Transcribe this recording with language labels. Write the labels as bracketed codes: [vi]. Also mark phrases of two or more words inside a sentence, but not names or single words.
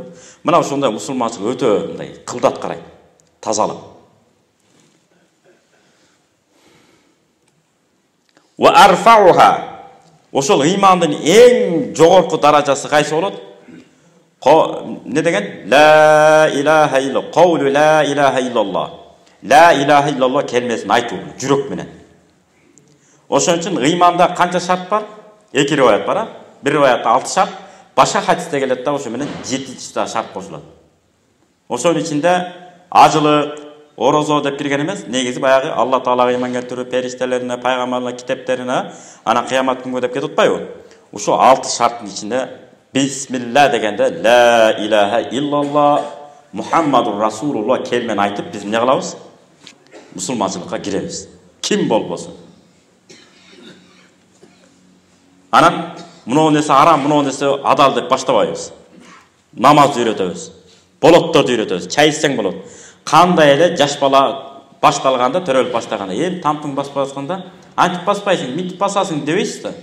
[ky] Мына ошондой мусулманчылык өтө мындай кылдат карайт. [ar] Тазалык. وأرفعها. [ky] Ошол ыймандын эң жогорку даражасы кайсы болот? Не деген? [ar] لا إله إلا قول لا إله إلا الله. لا إله إلا الله [ky] келмесин айтуу жүрөк менен. Ошон үчүн ыйманда канча шарт бар? 2 риваят бар, а? Бир риваятта 6 шарт, башка хадисте келет да ошо менен 7 шарт кошулат. Ошонун ичинде ажылык, орозо деп кирген эмес, негизи баягы Алла Таалага ыйман келтирүү, периштелерине, пайгамбарларга, китептерине, анан кыямат күнгө деп кетип атпайбы? Ошо 6 шарттын ичинде бисмилла дегенде [ar] لا إله إلا الله محمد رسول الله [ky] келмен айтып биз эмне кылабыз? Мусулманчылыкка киребиз. Ким болбосун. Анан муну нерсе арам, муну нерсе адал деп баштабайбыз. Намазды үйрөтөбүз. Болотторду үйрөтөбүз. Чай ичсең болот. Кандай эле жаш бала башталганда, төрөлүп баштаганда, тампың басып атканда, антип баспайсың, мынтип басасың дебейсиз да.